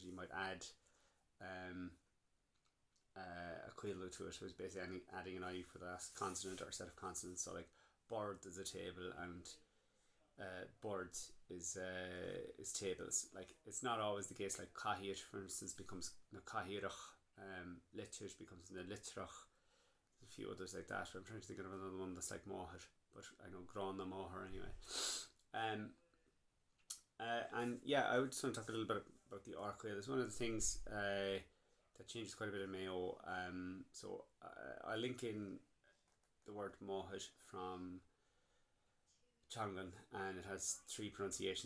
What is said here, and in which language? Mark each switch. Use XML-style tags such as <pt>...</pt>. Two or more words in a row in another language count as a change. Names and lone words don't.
<en>You might add a quillo to it, so it's basically adding an I for the last consonant or set of consonants. So like board is a table, and boards is tables. Like it's not always the case. Like cahirt, for instance, becomes</en> <ga>na cahirach.</ga> <en>Litir becomes na litrach. There's a few others like that. I'm trying to think of another one that's like mohar, but I know</en> <ga>gran na mohar</ga> <en>anyway. And yeah, I would just want to talk a little bit about the arcuil. It's one of the things that changes quite a bit in Mayo. So I link in the word mohar from Tongan, and it has three pronunciations.</en>